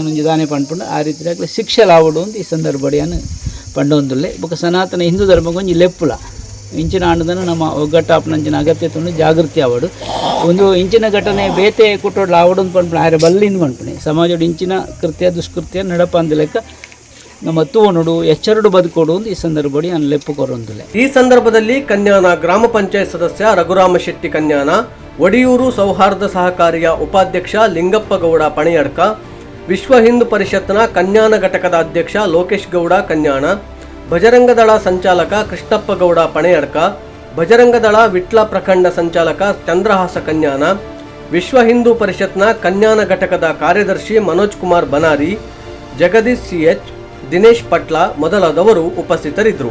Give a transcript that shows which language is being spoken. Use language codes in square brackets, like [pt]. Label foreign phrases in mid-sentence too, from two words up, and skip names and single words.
[tcy] ದಾನೆ ಪಂಡ್ಪುಂಡು ಆ ರೀತಿ ಅಕ್ಲೆ ಶಿಕ್ಷೆ ಲಾವಡು ಅಂತ ಈ ಸಂದರ್ಭಡಿಯನ್ನು ಪಂಡೊಂದುಲ್ಲೆ ಬೊಕ್ಕ ಸನಾತನ ಹಿಂದೂ ಧರ್ಮಗೊಂಜಿ ಲೆಪ್ಪುಲ ಇಂಚಿನ ಆಂಡದನ್ನು ನಮ್ಮ ಒಗ್ಗಟ್ಟಾಪನಂಚಿನ ಅಗತ್ಯತೆ ಉಂಡು ಜಾಗೃತಿ ಆವಡು ಒಂದು ಇಂಚಿನ ಘಟನೆ ಬೇತೆ ಕುಟ್ಟೋಡ್ಲ ಆವಡು ಅಂತ ಪಂಡ್ಪಣೆ ಆರೆ ಬಲ್ಲಿಂದ ಪಂಡ್ಪಣೆ ಸಮಾಜದ ಇಂಚಿನ ಕೃತ್ಯ ದುಷ್ಕೃತ್ಯ ನಡಪ ಅಂದ ಲೆಕ್ಕ ನಮ್ಮ ತೂವನುಡು ಎಚ್ಚರಡು ಬದುಕೋಡು ಅಂತ ಈ ಸಂದರ್ಭಡಿ ನಾನು ಲೆಪ್ಪು ಕೊರೊಂದುಲೆ. [kn] ಈ ಸಂದರ್ಭದಲ್ಲಿ ಕನ್ಯಾನ ಗ್ರಾಮ ಪಂಚಾಯತ್ ಸದಸ್ಯ ರಘುರಾಮ ಶೆಟ್ಟಿ ಕನ್ಯಾನ, ಒಡಿಯೂರು ಸೌಹಾರ್ದ ಸಹಕಾರಿಯ ಉಪಾಧ್ಯಕ್ಷ ಲಿಂಗಪ್ಪ ಗೌಡ ಪಣಿಯಡ್ಕ, ವಿಶ್ವ ಹಿಂದೂ ಪರಿಷತ್ನ ಕನ್ಯಾನ ಘಟಕದ ಅಧ್ಯಕ್ಷ ಲೋಕೇಶ್ ಗೌಡ ಕನ್ಯಾಣ, ಭಜರಂಗದಳ ಸಂಚಾಲಕ ಕೃಷ್ಣಪ್ಪ ಗೌಡ ಪಣೆಯಡ್ಕ, ಭಜರಂಗದಳ ವಿಟ್ಲ ಪ್ರಖಂಡ ಸಂಚಾಲಕ ಚಂದ್ರಹಾಸ ಕನ್ಯಾನ, ವಿಶ್ವ ಹಿಂದೂ ಪರಿಷತ್ನ ಕನ್ಯಾನ ಘಟಕದ ಕಾರ್ಯದರ್ಶಿ ಮನೋಜ್ ಕುಮಾರ್ ಬನಾರಿ, ಜಗದೀಶ್ CH, ದಿನೇಶ್ ಪಟ್ಲ ಮೊದಲಾದವರು ಉಪಸ್ಥಿತರಿದ್ದರು.